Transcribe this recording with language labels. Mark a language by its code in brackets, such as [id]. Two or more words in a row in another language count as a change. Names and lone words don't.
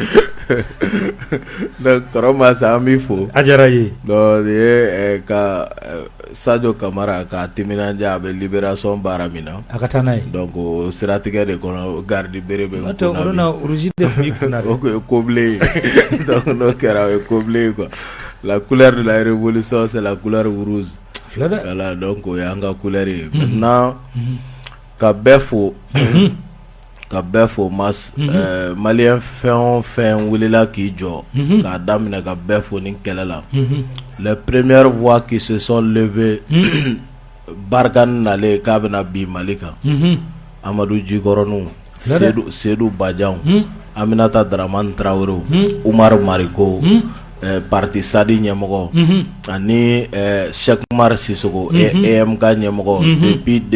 [bm] donc kɔrɔ Massa an b'i fo a diyara i ye donc ye ka Sadio Kamara ka timinanja a bɛ libération baara min na a ka taa n'a ye donc o siratigɛ de kɔnɔ garde bere bɛ n'o tɛ o na rouge de tun b'i kunna o ye kobilen ye donc n'o kɛra o ye kobilen ye [fr] quoi la couleur de la révolution c'est la couleur rouge voilà [bm] donc o y'an ka couleur ye maintenant ka bɛɛ fo Mass Malien fɛn o fɛn wulila k'i jɔ k'a daminɛ ka bɛɛ fo ni kɛlɛ la [fr] les premières voix qui se sont levées [bm] Barkan nalen k'a bɛna bin Mali kan Amadou Djikɔrɔniw Seydou Badian Aminata Dramane Traoré Umar Mariko parti Sadi ɲɛmɔgɔ ani Cheikh Umar Sissoko EMK ɲɛmɔgɔ depuis